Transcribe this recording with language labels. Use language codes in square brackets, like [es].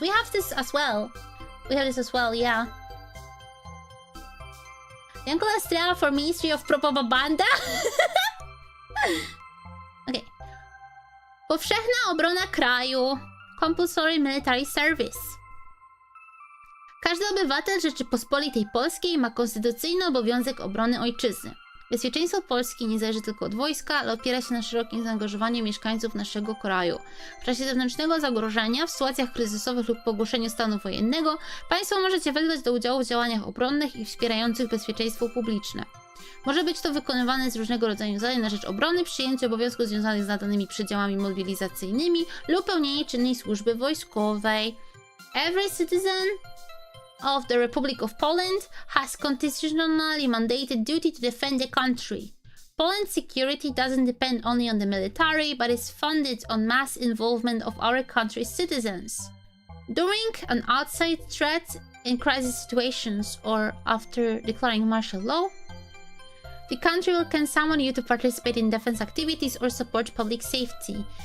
[en] We have this as well. Yeah. Dianko Lastrea for Ministry of Propaganda. [pl] Okay. Powszechna obrona kraju. [en] Compulsory military service. [pl] Każdy obywatel Rzeczypospolitej Polskiej ma konstytucyjny obowiązek obrony ojczyzny. Bezpieczeństwo Polski nie zależy tylko od wojska, ale opiera się na szerokim zaangażowaniu mieszkańców naszego kraju. W czasie zewnętrznego zagrożenia, w sytuacjach kryzysowych lub po ogłoszeniu stanu wojennego, państwo możecie wezwać do udziału w działaniach obronnych i wspierających bezpieczeństwo publiczne. Może być to wykonywane z różnego rodzaju zadań na rzecz obrony, przyjęcie obowiązków związanych z nadanymi przedziałami mobilizacyjnymi lub pełnienie czynnej służby wojskowej. [en] Every citizen of the Republic of Poland has constitutionally mandated duty to defend the country. Poland's security doesn't depend only on the military, but is funded on mass involvement of our country's citizens. During an outside threat, in crisis situations, or after declaring martial law, the country can summon you to participate in defense activities or support public safety.